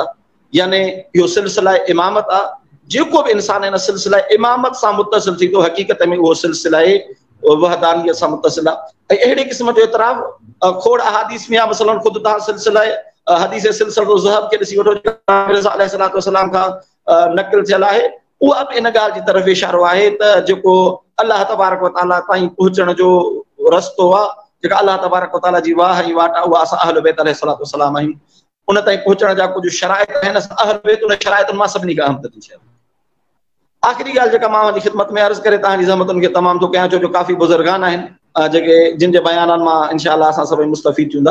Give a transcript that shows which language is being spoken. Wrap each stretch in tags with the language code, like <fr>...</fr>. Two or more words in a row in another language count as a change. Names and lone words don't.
<sd>यानी इहो सिलसिला इमामत आहे। जेको बि इंसान इन सिलसिला इमामत सां मुतसिल थी थो, हक़ीक़त में उहो सिलसिला वहदानियत सां मुतसिल आहे। ऐं अहिड़े क़िस्म जो इतराफ़ खोड़ अहादीस में आहे। मसलन ख़ुदि तव्हां सिलसिला हदीस सिलसिलो ज़हब खे ॾिसी वठो, मिर्ज़ा</sd> <ar>عليه الصلاة والسلام</ar> <sd>खां नक़ल थियल आहे। उहा बि इन ॻाल्हि जी तरफ़ इशारो आहे त जेको अल्लाह</sd> <ar>تبارك وتعالى</ar> <sd>ताईं पहुचण जो रस्तो आहे, जेका अल्लाह</sd> <ar>تبارك وتعالى</ar> <sd>जी वाह ऐं वाट आहे, उहा असां अहल बैत</sd> <ar>عليه الصلاة والسلام</ar> <sd>आहियूं। उन ताईं पहुचण जा कुझु शराइत आहिनि, असां अहल बैत उन शराइतुनि मां सभिनी खां अहम तरीन शइ। आख़िरी ॻाल्हि जेका मां वञी ख़िदमत में अर्ज़ु करे तव्हांजी ज़हमतुनि खे तमामु थो कयां, छो जो काफ़ी बुज़ुर्गान आहिनि जेके जिन जे बयाननि मां</sd> <ar>إن شاء الله</ar> <sd>असां सभई मुस्तफ़ीद थींदा।</sd>